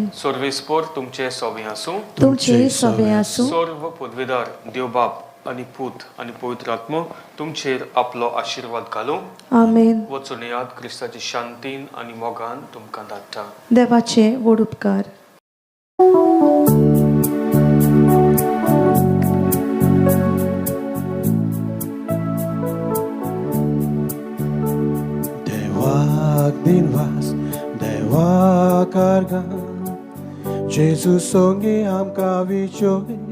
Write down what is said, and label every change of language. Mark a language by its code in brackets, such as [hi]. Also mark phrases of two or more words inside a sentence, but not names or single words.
[kok] सर्वेस्पर तुमचे सवें आसूं. तुमचे सवे आसूं. सर्व पदवीदार देव बाप आनी पूत आनी पवित्र आत्मो तुमचेर आपलो आशीर्वाद घालूं. आमेन. वचून येयात क्रिस्ताची शांतीन आनी मोगान तुमकां धाडटा. देवाचे व्हड उपकार. Devac din vas, devac argan, Jesus songi amka vichoi.